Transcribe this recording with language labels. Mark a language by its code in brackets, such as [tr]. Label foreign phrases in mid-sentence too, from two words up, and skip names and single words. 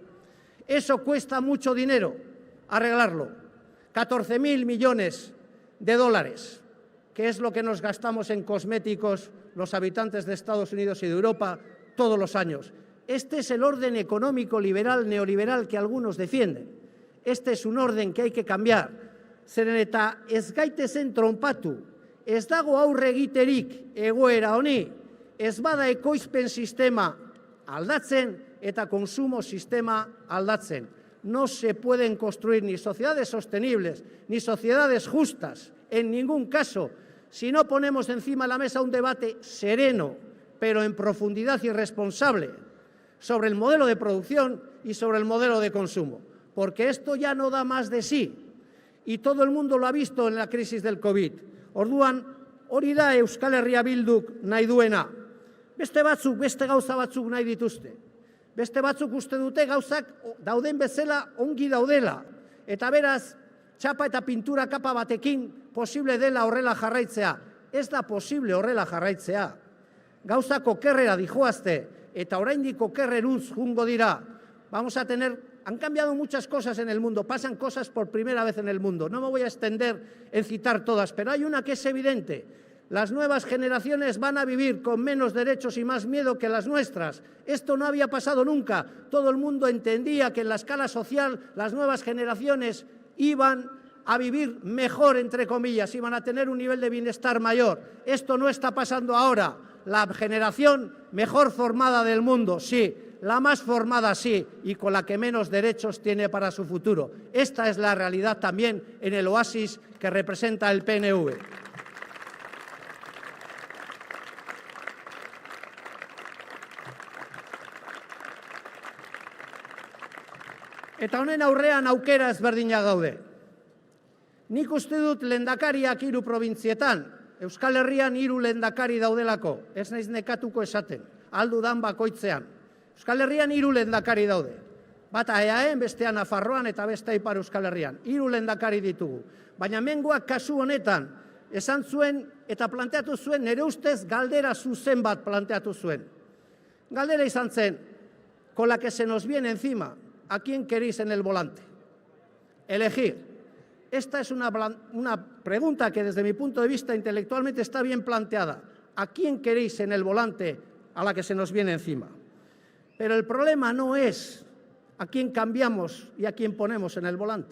[es] Eso cuesta mucho dinero arreglarlo, 14.000 millones de dólares, que es lo que nos gastamos en cosméticos los habitantes de Estados Unidos y de Europa todos los años. Este es el orden económico liberal, neoliberal que algunos defienden. Este es un orden que hay que cambiar. [eu] Zeren eta ez gaitezen tronpatu, ez dago aurre egiterik egoera honi, ez bada ekoizpen sistema aldatzen eta konsumo sistema aldatzen. [es] No se pueden construir ni sociedades sostenibles ni sociedades justas, en ningún caso, si no ponemos encima de la mesa un debate sereno, pero en profundidad y responsable, sobre el modelo de producción y sobre el modelo de consumo, porque esto ya no da más de sí, y todo el mundo lo ha visto en la crisis del COVID. [eu] Orduan, hori da Euskal Herria Bilduk nahi duena. Beste batzuk, beste gauza batzuk nahi dituzte. Beste batzuk uste dute gauzak dauden bezala ongi daudela, eta beraz, txapa eta pintura kapa batekin posible dela horrela jarraitzea. Ez da posible horrela jarraitzea. Gauzak okerrera dijoazte, eta oraindik okerreruz jungo dira. [es] Han cambiado muchas cosas en el mundo, pasan cosas por primera vez en el mundo. No me voy a extender en citar todas, pero hay una que es evidente. Las nuevas generaciones van a vivir con menos derechos y más miedo que las nuestras. Esto no había pasado nunca. Todo el mundo entendía que en la escala social las nuevas generaciones iban a vivir mejor, entre comillas, iban a tener un nivel de bienestar mayor. Esto no está pasando ahora. La generación mejor formada del mundo, sí, la más formada, sí, y con la que menos derechos tiene para su futuro. Esta es la realidad también en el oasis que representa el PNV. [eu] Eta honen aurrean aukera ezberdinak gaude. Nik uste dut lehendakariak 3 probintzietan, Euskal Herrian 3 lehendakari daudelako, ez naiz nekatuko esaten, aldudan bakoitzean. Euskal Herrian 3 lehendakari daude. Bata EAEn, bestea Nafarroan eta bestea Ipar Euskal Herrian. 3 lehendakari ditugu. Baina hemengoak kasu honetan, esan zuen eta planteatu zuen, nire ustez galdera zuzen bat planteatu zuen. Galdera izan zen, [es] con la que se nos viene encima, ¿a quién queréis en el volante? Elegir. Esta es una pregunta que desde mi punto de vista intelectualmente está bien planteada. ¿A quién queréis en el volante a la que se nos viene encima? Pero el problema no es a quién cambiamos y a quién ponemos en el volante.